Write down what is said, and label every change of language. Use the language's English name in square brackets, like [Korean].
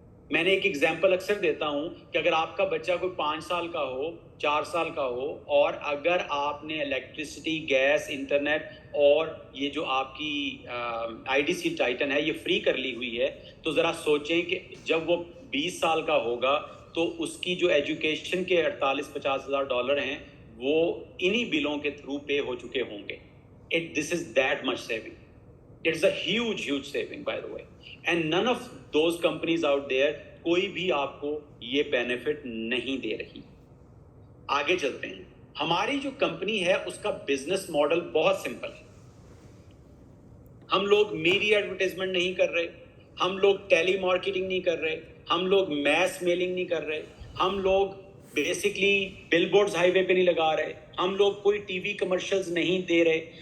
[Urdu] میں نے ایک ایگزامپل اکثر دیتا ہوں کہ اگر آپ کا بچہ کوئی 5 سال کا ہو, 4 سال کا ہو, اور اگر آپ نے الیکٹریسٹی گیس انٹرنیٹ اور یہ جو آپ کی آئی ڈی سی ٹائٹن ہے یہ فری کر لی ہوئی ہے, تو ذرا سوچیں کہ جب وہ 20 سال کا ہوگا تو اس کی جو ایجوکیشن کے 48-50 ہزار ڈالر ہیں وہ انہی بلوں کے تھرو پے ہو چکے ہوں گے. [English] This is that much saving. It's a huge saving by the way. And none of those companies out there [Urdu] کوئی بھی آپ کو یہ بینیفٹ نہیں دے رہی. آگے چلتے ہیں. ہماری جو کمپنی ہے اس کا بزنس ماڈل بہت سمپل ہے. ہم لوگ میڈیا ایڈورٹائزمنٹ نہیں کر رہے, ہم لوگ ٹیلی مارکیٹنگ نہیں کر رہے, ہم لوگ میس میلنگ نہیں کر رہے, ہم لوگ بیسکلی بل بورڈز ہائی وے پہ نہیں لگا رہے, ہم لوگ کوئی ٹی وی کمرشلز نہیں دے رہے.